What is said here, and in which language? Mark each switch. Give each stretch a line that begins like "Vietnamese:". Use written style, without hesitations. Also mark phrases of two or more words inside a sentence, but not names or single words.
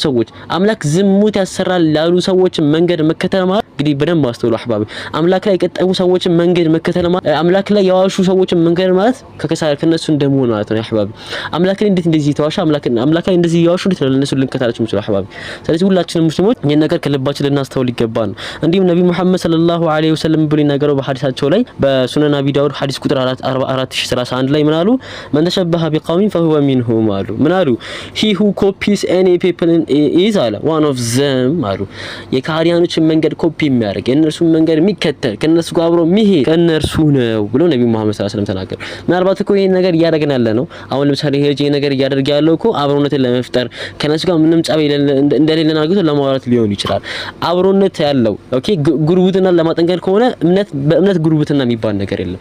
Amharic: ሰዎች አምላክ ዝሙት ያሰራል ያሉ ሰዎች መንገድ መከተል ማለት እንግዲህ በደንብ አስተውሉ አህባቢ አምላክ ላይ የቀጠፉ ሰዎች መንገድ መከተል ማለት አምላክ ላይ ያዋሹ ሰዎች መንገድ ማለት ከከሳሪ ከነሱ እንደመሆን ማለት ነው አህባቢ አምላክ ላይ እንዴት እንደዚህ ተዋሻ አምላክ ላይ እንደዚህ ያዋሹ እንዴት ነው ለነሱ ልንከተላቸው ምንጭ አህባቢ ስለዚህ ሁላችንም ሙስሊሞች ይሄን ነገር ከልባችን ልናስተውል ይገባል። እንዲሁም ነብዩ መሐመድ
Arabic: صلى الله عليه وسلم
Amharic: ብሎ ይናገረው በሐዲሳቸው ላይ በሱነን አቢ ዳውድ ሐዲስ ቁጥር 44031 ላይ ምን አሉ
Arabic: من تشبه بقوم فهو منهم
Amharic: አሉ ምን አሉ
English: he who copies any people is
Amharic: አለ
English: one of them
Amharic: አሉ የካህዲያኖችን መንገድ ኮፒ የሚያደርግ የነርሱ መንገድ የሚከተል ከነሱ ጋር አብሮ የሚሄድ ከነርሱ ነው ብሎ ነብዩ መሐመድ
Arabic: صلى الله عليه وسلم
Amharic: ተናገሩ። ምናልባት እኮ ይሄን ነገር እያደረግን ያለ ነው አሁን ለምሳሌ ይሄ ነገር እያደረገ ያለው እኮ አብሮነትን ለመፍጠር ከነሱ ጋር ምንም ጻብ እንደሌለን አድርጎ ለማውራት ሊሆን ይችላል አብሮነት ያለው ኦኬ ጉርብትና ለማጠንከር ከሆነ በእምነት ጉርብትና የሚባል ነገር የለም